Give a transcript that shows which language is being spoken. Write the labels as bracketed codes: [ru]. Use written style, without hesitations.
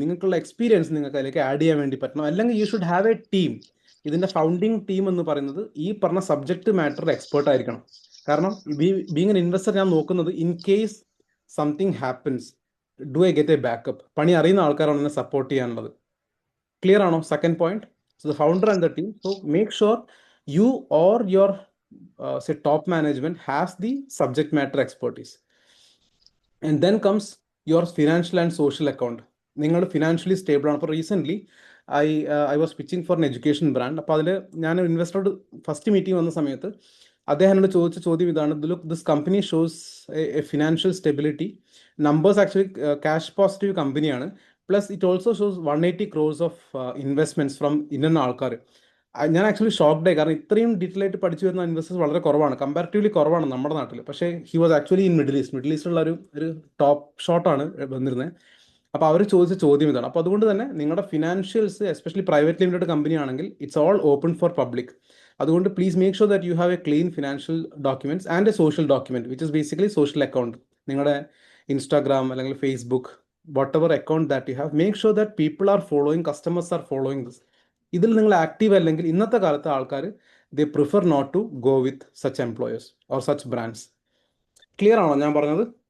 [ml] നിങ്ങൾക്കുള്ള എക്സ്പീരിയൻസ് നിങ്ങൾക്ക് അതിലേക്ക് ആഡ് ചെയ്യാൻ വേണ്ടി പറ്റണം. അല്ലെങ്കിൽ [en] You should have a team. [ml] ഇതിന്റെ ഫൗണ്ടിങ് ടീം എന്ന് പറയുന്നത് ഈ പറഞ്ഞ സബ്ജക്ട് മാറ്റർ എക്സ്പേർട്ട് ആയിരിക്കണം. കാരണം ബീങ് എൻ ഇൻവെസ്റ്റർ ഞാൻ നോക്കുന്നത്, in case [en] Something happens, do I get a backup? [ml] പണി അറിയുന്ന ആൾക്കാരാണ് എന്നെ സപ്പോർട്ട് ചെയ്യാനുള്ളത്. ക്ലിയർ ആണോ? Second point. [en] So the founder and the team, so make sure you or your say top management has the subject matter expertise. And then comes your financial and social account. [ml] നിങ്ങൾ financially stable ആണ്. അപ്പോൾ recently [en] I was pitching for an education brand. [ml] അപ്പോൾ അതിൽ ഞാൻ ഇൻവെസ്റ്ററോട് first meeting വന്ന സമയത്ത് അദ്ദേഹം എന്നോട് ചോദിച്ച ചോദ്യം ഇതാണ്: [en] look, this company shows a financial stability, [ml] numbers actually cash positive കമ്പനിയാണ്, plus it also shows 180 crores of investments from ഇന്ന ആൾക്കാർ. ഞാൻ ആക്ച്വലി ഷോക്ക്ഡ് ആയി, കാരണം ഇത്രയും ഡീറ്റെയിൽ ആയിട്ട് പഠിച്ചു വരുന്ന ഇൻവെസ്റ്റേഴ്സ് വളരെ കുറവാണ്, കമ്പാരിറ്റീവ്ലി കുറവാണ് നമ്മുടെ നാട്ടിൽ. പക്ഷേ he was actually in middle ഈസ്റ്റിലുള്ള ഒരു ടോപ്പ് ഷോട്ടാണ് വന്നിരുന്നത്. അപ്പോൾ അവർ ചോദിച്ച ചോദ്യം ഇതാണ്. അപ്പോൾ അതുകൊണ്ട് തന്നെ നിങ്ങളുടെ financials, especially private limited company ആണെങ്കിൽ, [en] It's all open for public. അതുകൊണ്ട് please make sure that you have a clean financial documents and a social document which is basically social account. നിങ്ങളുടെ Instagram അല്ലെങ്കിൽ Facebook, whatever account that you have, make sure that people are following, customers are following this. [ml] ഇതിൽ നിങ്ങൾ active അല്ലെങ്കിൽ ഇന്നത്തെ കാലത്തെ ആൾക്കാർ [en] They prefer not to go with such employers or such brands. [ml] Clear ആണോ ഞാൻ പറഞ്ഞത്?